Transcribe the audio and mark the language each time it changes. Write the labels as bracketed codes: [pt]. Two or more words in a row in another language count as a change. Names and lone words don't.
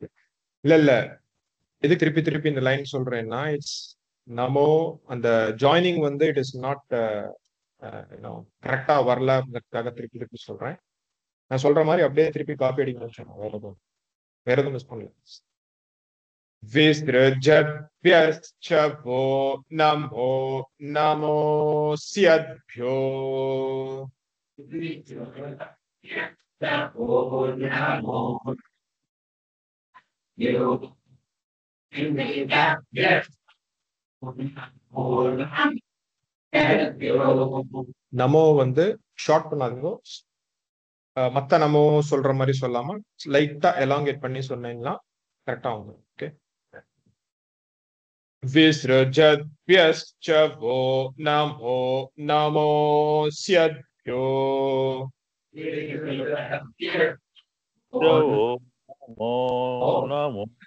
[ta] இல்ல எது திருப்பி திருப்பி இந்த லைன் சொல்றேன்னா இட்ஸ் நமோ அந்த ஜாயினிங் வந்து [en] it is not [ta] கரெக்டா வரலன்றதுக்காக திருப்பி திருப்பி சொல்றேன். நான் சொல்ற மாதிரி அப்படியே திருப்பி காப்பி அடிக்கணும்னு சொன்னேன். வேற எதுவும் மிஸ் பண்ணல. [sa] विसृजद्भ्यश्च वो नमो नमोऽस्यद्भ्यो [ta] நமோ வந்து ஷார்ட் பண்ணாதீங்க. மத்த நமோ சொல்ற மாதிரி சொல்லாம லைட்டா எலாங்கேட் பண்ணி சொன்னீங்கன்னா கரெக்டா ஆகும். ஓகே. [sa] विसृजद्भ्यश्च वो नमो नमोऽस्यद्भ्यो नमो